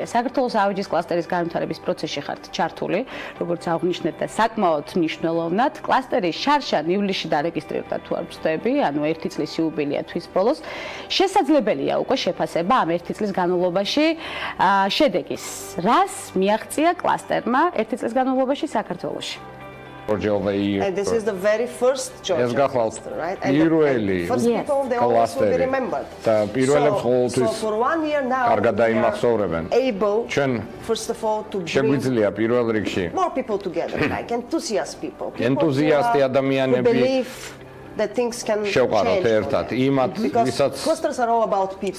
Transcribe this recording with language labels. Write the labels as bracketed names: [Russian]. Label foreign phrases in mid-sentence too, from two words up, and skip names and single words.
[Georgian] საქართველოს ავეჯის კლასტერის განვითარების პროცესში ხართ ჩართული, როგორც აღნიშნეთ და საკმაოდ მნიშვნელოვნად. კლასტერი შარშან ივლისში დარეგისტრირდა თუ არ ვცდები, ანუ 1 წლის იუბილეა თვის ბოლოს. შესაძლებელია უკვე შეფასება ამ 1 წლის განმავლობაში შედეგის. რას მიაღწია კლასტერმა 1 წლის განმავლობაში საქართველოში? [English] And this is the very first Georgia cluster, right? And [Georgian] პირველი [English] first people, they always will be remembered. So for 1 year now, we are able, first of all, to bring more people together, like enthusiast people who believe that things can change because clusters are all about people.